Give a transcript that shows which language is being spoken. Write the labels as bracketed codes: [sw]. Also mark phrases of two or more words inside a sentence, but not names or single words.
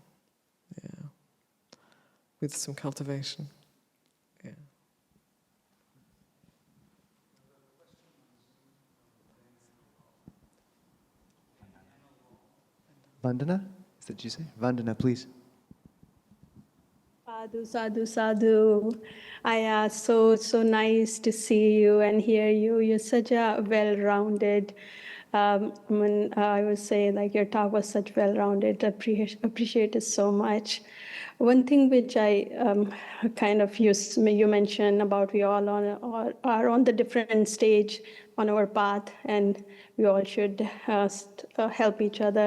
[en] Yeah. With some cultivation. Yeah. Vandana? Is that what you say? Vandana, please. [pi] Sadhu, sadhu, sadhu. [en] Ayya, so nice to see you and hear you. You're such a well-rounded. I would say like your talk was such well-rounded. Appreciate it so much. One thing which I you mentioned about we all are on the different stage on our path, and we all should help each other.